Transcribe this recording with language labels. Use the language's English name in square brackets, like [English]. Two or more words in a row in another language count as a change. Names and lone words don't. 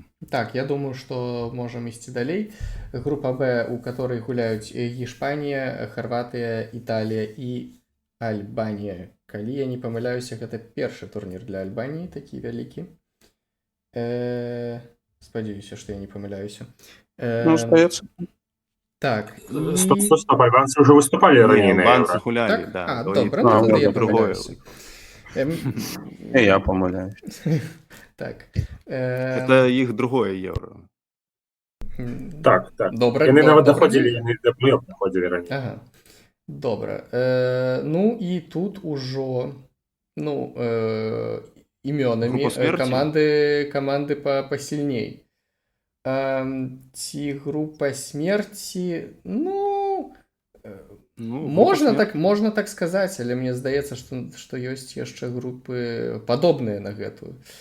[Belarusian] Так, я думаю, што можам ісці далей. Група Б, [Russian] у которой [Belarusian] гуляюць Іспанія, Харватыя, Італія і Альбанія. Калі я не памыляюся, гэта першы турнір для Альбаніі, такі вялікі. Спадзяюся, што я не памыляюся. Ну, здаецца. Так, Стоп, і... [Russian] стоп, стоп, альбанцы уже выступали ранее на [Belarusian] албанцы Евро. гулялі, Так? да. А, то добра, і- ну А, тады я добра. памыляюся. І я памыляюсь. Так. Гэта іх другое еўра. Так, так. Добра, Яны нават добра. [Russian] доходили, яны до плей-офф доходили ранее. [Belarusian] Ага. Добра. Ну і тут ужо імёнамі Група смерці? каманды пасільней. Ці група смерці, можна так сказаць, але мне здаецца, што ёсць яшчэ групы падобныя на гэтую.